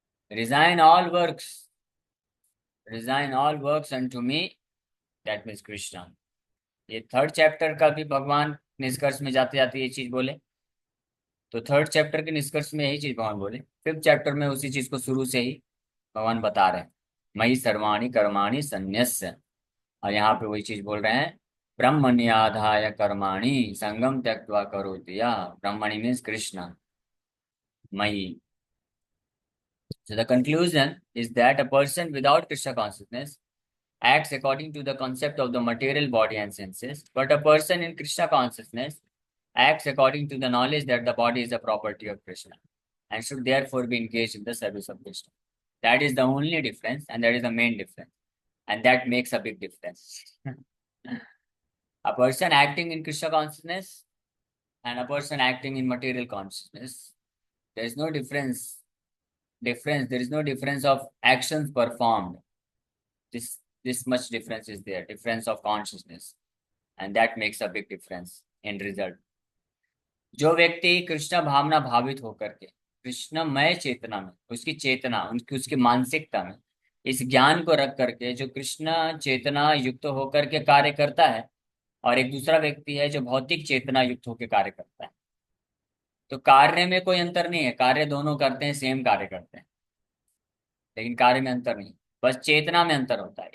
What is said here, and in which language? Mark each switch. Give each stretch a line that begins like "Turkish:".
English: Resign all works, resign all works unto me, that means Krishna.
Hindi: ये third chapter का भी भगवान निष्कर्ष में जाते जाते ये चीज बोले. तो थर्ड चैप्टर के निष्कर्ष में यही चीज भगवान बोले. फिफ्थ चैप्टर में उसी चीज को शुरू से ही भगवान बता रहे हैं,
Sanskrit: मयि सर्वाणि कर्माणि संन्यस्य.
Hindi: और यहाँ पे वही चीज बोल रहे हैं,
Sanskrit: ब्रह्मण्याधाय कर्माणि संगम त्यक्त्वा करोति यः.
Hindi: ब्रह्मणि मीन्स कृष्ण, मयि.
English: So the conclusion is that a person without Krishna consciousness acts according to the concept of the material body and senses, but a person in Krishna consciousness acts according to the knowledge that the body is a property of Krishna and should therefore be engaged in the service of Krishna. That is the only difference, and that is the main difference, and that makes a big difference. A person acting in Krishna consciousness and a person acting in material consciousness, there is no difference. There is no difference of actions performed. This much difference is there, difference of consciousness, and that makes a big difference in result.
Hindi: जो व्यक्ति कृष्ण भावना भावित होकर के कृष्णमय चेतना में, उसकी चेतना, उनकी उसकी मानसिकता में इस ज्ञान को रख करके जो कृष्ण चेतना युक्त होकर के कार्य करता है, और एक दूसरा व्यक्ति है जो भौतिक चेतना युक्त होकर कार्य करता है। तो कार्य में कोई अंतर नहीं है, कार्य दोनों करते हैं, सेम कार्य करते हैं, लेकिन कार्य में अंतर नहीं, बस चेतना में अंतर होता है।